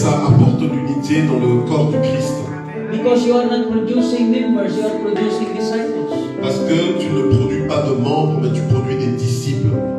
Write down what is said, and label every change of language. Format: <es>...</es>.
<fr>ça apporte l'unité dans le corps du Christ.</fr> <en>Because you are not producing members, you are producing disciples.</en> <fr>Parce que tu ne produis pas de membres, mais tu produis des disciples.</fr>